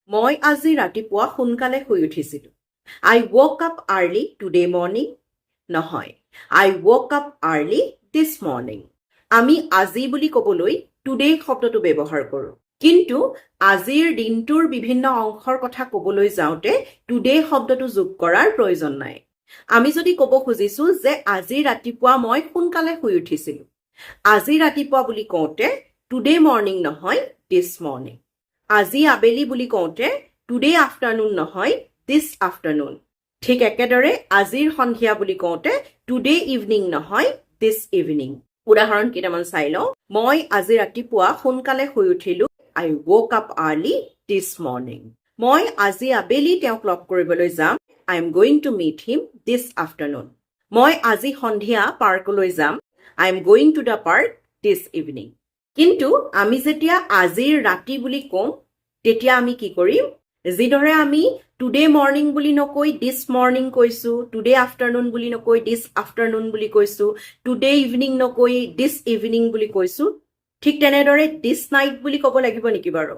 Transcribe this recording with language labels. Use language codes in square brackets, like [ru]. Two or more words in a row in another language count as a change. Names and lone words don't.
[as] মই আজি ৰাতিপুৱা সোনকালে শুই উঠিছিলোঁ। [en] I woke up early today morning. নহয়, I woke up early this morning. [as] আমি আজি বুলি ক'বলৈ today শব্দটো ব্যৱহাৰ কৰোঁ। কিন্তু আজিৰ দিনটোৰ বিভিন্ন অংশৰ কথা ক'বলৈ যাওঁতে today শব্দটো যোগ কৰাৰ প্ৰয়োজন নাই। আমি যদি ক'ব খুজিছোঁ যে আজি ৰাতিপুৱা মই সোনকালে শুই উঠিছিলোঁ। আজি ৰাতিপুৱা বুলি কওঁতে [en] today morning [as] নহয়, [en] this morning. [as] আজি আবেলি বুলি কওঁতে [en] today afternoon [as] নহয়, [en] this afternoon. [as] ঠিক একেদৰে আজিৰ সন্ধিয়া বুলি কওঁতে [en] today evening [as] নহয়, [en] this evening. [as] উদাহৰণ কেইটামান চাই লওঁ। মই আজি ৰাতিপুৱা সোনকালে শুই উঠিলোঁ। [en] I woke up early this morning. [as] মই আজি আবেলি তেওঁক লগ কৰিবলৈ যাম। [en] I am going to meet him this afternoon. [as] মই আজি সন্ধিয়া পাৰ্কলৈ যাম। [en] I am going to the park this evening. [as] কিন্তু আমি যেতিয়া আজিৰ ৰাতি বুলি কওঁ তেতিয়া আমি কি কৰিম? যিদৰে আমি [en] today morning [as] বুলি নকৈ [en] this morning [as] কৈছোঁ, [en] today afternoon [as] বুলি নকৈ [en] this afternoon [as] বুলি কৈছোঁ, [en] today evening [as] নকৈ [en] this evening [as] বুলি কৈছোঁ, ঠিক তেনেদৰে [en] this night [as] বুলি ক'ব লাগিব নেকি বাৰু?